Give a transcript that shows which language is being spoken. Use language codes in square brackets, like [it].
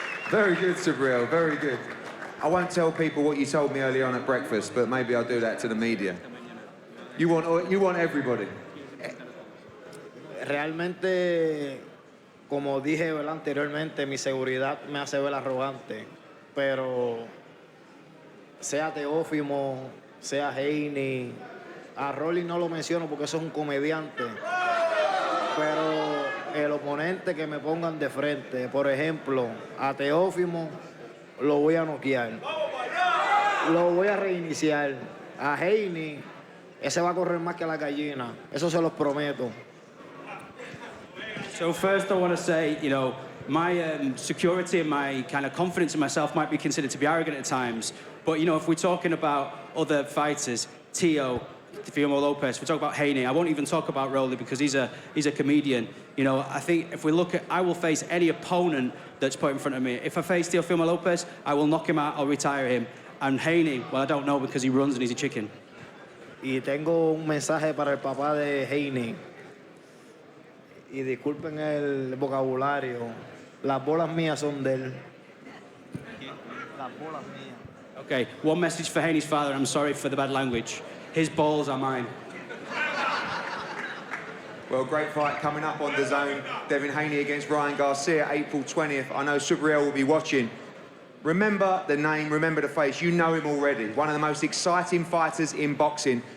[en] Very good, Subriel, very good. I won't tell people what you told me earlier on at breakfast, but maybe I'll do that to the media. You want everybody. [es] Realmente, como dije, ¿verdad?, anteriormente, mi seguridad me hace ver arrogante, pero sea Teofimo, sea Hearn, a Rolly no lo menciono porque eso es un comediante, pero el oponente que me pongan de frente, por ejemplo, a Teofimo lo voy a noquear, lo voy a reiniciar, a Hearn, ese va a correr más que la gallina, eso se los prometo. [en] So first I want to say, you know, my security and my kind of confidence in myself might be considered to be arrogant at times. But, you know, if we're talking about other fighters, Teofimo Lopez, if we talk about Hearn, I won't even talk about Rolly because he's a comedian. You know, I think if we look at, I will face any opponent that's put in front of me. If I face Teofimo Lopez, I will knock him out, I'll retire him. And Hearn, well, I don't know because he runs and he's a chicken. [es] Y tengo un mensaje para el papá de Hearn. Y disculpen el vocabulario, las bolas mías son de él. Las bolas mías. [en] Okay, one message for Hearn's father. I'm sorry for the bad language. His balls are mine. Well, great fight coming up on DAZN. Devin Haney against Ryan Garcia, April 20th. I know Subriel will be watching. Remember the name, remember the face. You know him already. One of the most exciting fighters in boxing.